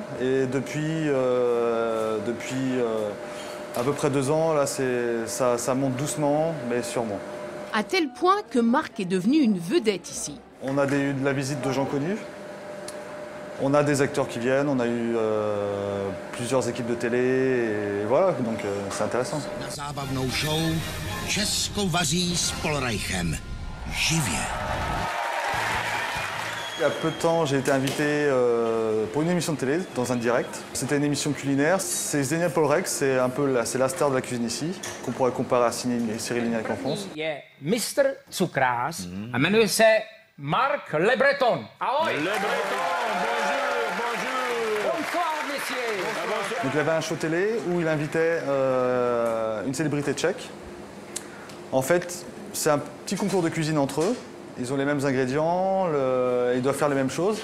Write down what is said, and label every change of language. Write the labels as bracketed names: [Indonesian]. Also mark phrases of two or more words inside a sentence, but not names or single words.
[French] Et depuis à peu près 2 ans, là, ça monte doucement, mais sûrement. À tel point que Marc est devenu une vedette ici. On a eu de la visite de gens connus. On a des acteurs qui viennent, on a eu plusieurs équipes de télé, et voilà, donc c'est intéressant. [Czech] Na zábavnou show Česko vaří s Polreichem. Živě. [French] Il y a peu de temps, j'ai été invité pour une émission de télé, dans un direct. C'était une émission culinaire. C'est Xenia Polreich, c'est la star de la cuisine ici, qu'on pourrait comparer à Cyril Lignac en France. [Czech] Je mistr cukrář a jmenuje se Marc Le Breton. Ahoj! [French] Le Breton, bonjour! Bonsoir, messieurs! Donc il avait un show télé où il invitait une célébrité tchèque. En fait, c'est un petit concours de cuisine entre eux. Ils ont les mêmes ingrédients, ils doivent faire les mêmes choses.